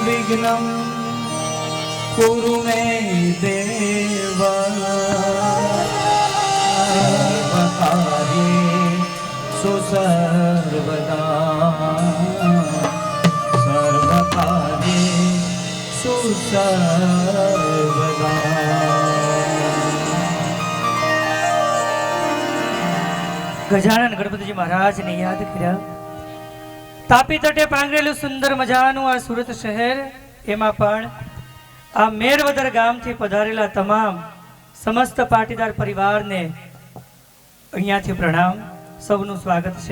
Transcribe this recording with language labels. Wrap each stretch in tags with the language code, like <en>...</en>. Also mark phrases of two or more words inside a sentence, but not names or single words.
<sa>विघ्नं कुरु मे देव सर्वकार्येषु सर्वदा सर्वकार्येषु सर्वदा।</sa> <gu>ગજાનન ગણપતિજી મહારાજને યાદ કર્યા. તાપી તટે પાંગરેલું સુંદર મજાનું આ સુરત શહેર, એમાં પણ આ મેરવદર ગામથી પધારેલા તમામ સમસ્ત પાટીદાર પરિવારને અહીંયાથી પ્રણામ, સૌનું સ્વાગત છે.</gu>